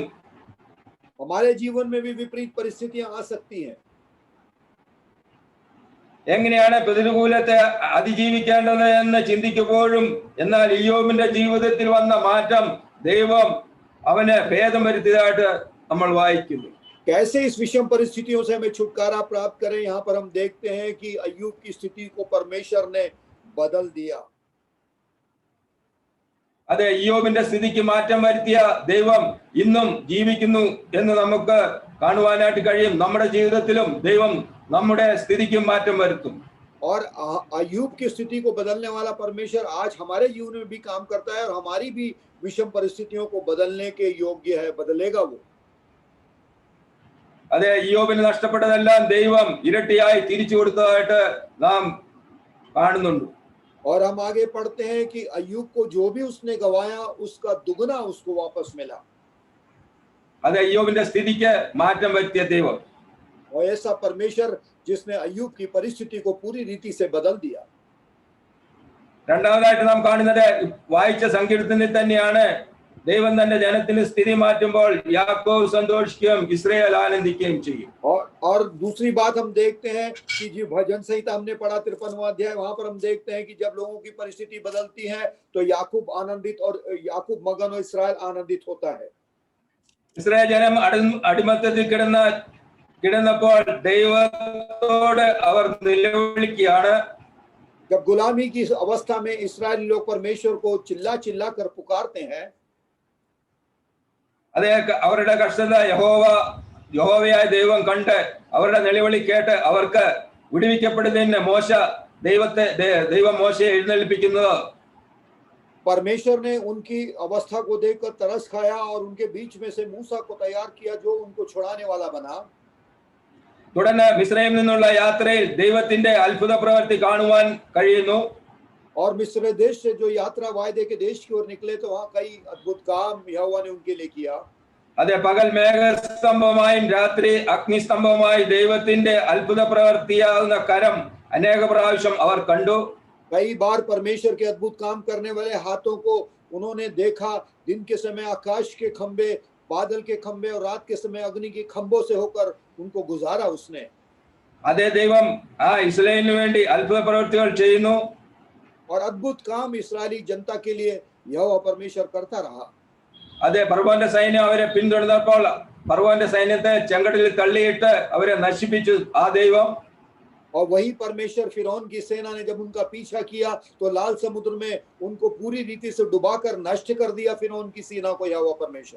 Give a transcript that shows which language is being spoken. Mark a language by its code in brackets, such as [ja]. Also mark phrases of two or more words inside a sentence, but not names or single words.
[hi] हमारे जीवन में भी विपरीत परिस्थितियां आ सकती हैं। [ml] എങ്ങനെയാണ് പ്രതികൂലത്തെ അതിജീവിക്കേണ്ടത് എന്ന് ചിന്തിക്കുമ്പോഴും എന്നാൽ യോബിന്റെ ജീവിതത്തിൽ വന്ന മാറ്റം ദൈവം അവന് ഭേദം വരുത്തിയതായിട്ട് നമ്മൾ വായിക്കുന്നു. [hi] कैसे इस विषम परिस्थितियों से हमें छुटकारा प्राप्त करें, यहाँ पर हम देखते हैं कि अय्यूब की स्थिति को परमेश्वर ने बदल दिया। [ml] അതെ, ഇയ്യോബിന്റെ സ്ഥിതിക്ക് മാറ്റം വരുത്തിയ ദൈവം ഇന്നും ജീവിക്കുന്നു എന്ന് നമുക്ക് കാണുവാനായിട്ട് കഴിയും. നമ്മുടെ ജീവിതത്തിലും ദൈവം നമ്മുടെ സ്ഥിതിക്ക് മാറ്റം വരുത്തും. [hi] और अय्यूब की स्थिति को बदलने वाला परमेश्वर आज हमारे जीवन में भी काम करता है और हमारी भी विषम परिस्थितियों को बदलने के योग्य है, बदलेगा वो। [ml] അതെ, ഇയ്യോബിന് നഷ്ടപ്പെട്ടതെല്ലാം ദൈവം ഇരട്ടിയായി തിരിച്ചു കൊടുത്തതായിട്ട് നാം കാണുന്നുണ്ട്. [hi] और हम आगे पढ़ते हैं कि अय्यूब को जो भी उसने गवाया उसका दुगना उसको वापस मिला। [ml] അതെ, ഇയ്യോബിന്റെ സ്ഥിതിക്ക് മാറ്റം വരുത്തിയ ദൈവം. [hi] और ऐसा परमेश्वर जिसने अय्यूब की परिस्थिति को पूरी रीति से बदल दिया। [ml] രണ്ടാമതായിട്ട് നാം കാണുന്നത് വായിച്ച സങ്കീർത്തനത്തിൽ തന്നെയാണ്. ദൈവം തന്റെ ജനത്തിന് സ്ഥിതി മാറ്റുമ്പോൾ യാക്കോബ് സന്തോഷിക്കുകയും ഇസ്രായേൽ ആനന്ദിക്കുകയും ചെയ്യും. [hi] और दूसरी बात हम देखते हैं कि जो भजन संहिता हमने पढ़ा 53वां अध्याय, वहां पर हम देखते हैं कि जब लोगों की परिस्थिति बदलती है तो याकूब आनंदित और याकूब मगन और इस्राएल आनंदित होता है। [ml] ഇസ്രായേൽ ജനം അടിമത്തത്തിൽ കിടന്നപ്പോൾ ദൈവത്തോട് അവർ നിലവിളിക്കുകയാണ്. [hi] जब गुलामी की अवस्था में इस्राएली लोग परमेश्वर को चिल्ला चिल्ला कर पुकारते हैं, [ml] അതേ, അവരുടെ കഷ്ടത യഹോവയായ ദൈവം കണ്ട് അവരുടെ നിലവിളി കേട്ട് അവർക്ക് വിടുവിക്കപ്പെടുന്നതിന് ദൈവം മോശയെ എഴുന്നേൽപ്പിക്കുന്നത്. [hi] परमेश्वर ने उनकी अवस्था को देखकर तरस खाया और उनके बीच में से मूसा को तैयार किया जो उनको छुड़ाने वाला बना। [ml] തുടർന്ന് മിസ്രൈമിൽ നിന്നുള്ള യാത്രയിൽ ദൈവത്തിന്റെ അത്ഭുത പ്രവൃത്തി കാണുവാൻ കഴിയുന്നു. [hi] और मिस्र देश से जो यात्रा वायदे के देश की ओर निकले तो वहां कई अद्भुत काम यहोवा ने उनके लिए किया। [ml] അതെ, പകൽ മേഘസ്തംഭമായും രാത്രി അഗ്നിസ്തംഭമായി ദൈവത്തിന്റെ അത്ഭുത പ്രവൃത്തിയാകുന്ന കരം അനേക പ്രാവശ്യം അവർ കണ്ടു. [hi] कई बार परमेश्वर के अद्भुत काम करने वाले हाथों को उन्होंने देखा। दिन के समय आकाश के खंबे, बादल के खंबे और रात के समय अग्नि के खंभों से होकर उनको गुजारा उसने। [ml] അതേ, ദൈവം ഇസ്രായേലിന് വേണ്ടി അത്ഭുത പ്രവൃത്തികൾ ചെയ്യുന്നു. [hi] और अद्भुत काम इस्राएली जनता के लिए यहोवा परमेश्वर करता रहा। [ml] അതെ, ഫറവോന്റെ സൈന്യം അവരെ പിന്തുടർന്നപ്പോൾ ഫറവോന്റെ സൈന്യത്തെ ചെങ്കടലിൽ തള്ളിയിട്ട് അവരെ നശിപ്പിച്ചു ആ ദൈവം. [hi] और वही परमेश्वर फिरौन की सेना ने जब उनका पीछा किया तो लाल समुद्र में उनको पूरी रीति से डुबाकर नष्ट कर दिया फिरौन की सेना को यहोवा परमेश्वर।